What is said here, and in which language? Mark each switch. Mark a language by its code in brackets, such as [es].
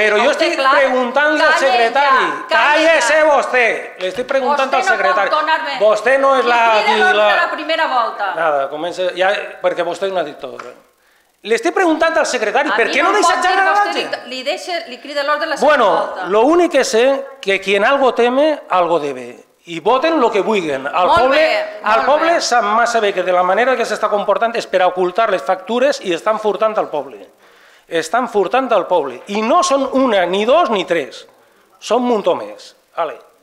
[ca] Però jo estic preguntant-li al secretari. [es] Cállese [ca] vostè. Le estic preguntant al secretari. Vostè no és la... Li crida l'ordre a la primera volta. Nada, comença... Perquè vostè és una dictadora. Le estic preguntant al secretari, per què no deixa xerrar a la gent? Li crida l'ordre a la segona volta. [es] Bueno, [ca] lo únic [es] que sé que quien algo teme, algo debe. [ca] I voten el que vulguin. El poble sap massa bé que de la manera que s'està comportant és per ocultar les factures i estan furtant al poble. Estan furtant al poble. I no són una, ni dos, ni tres. Són un muntó més. Vale.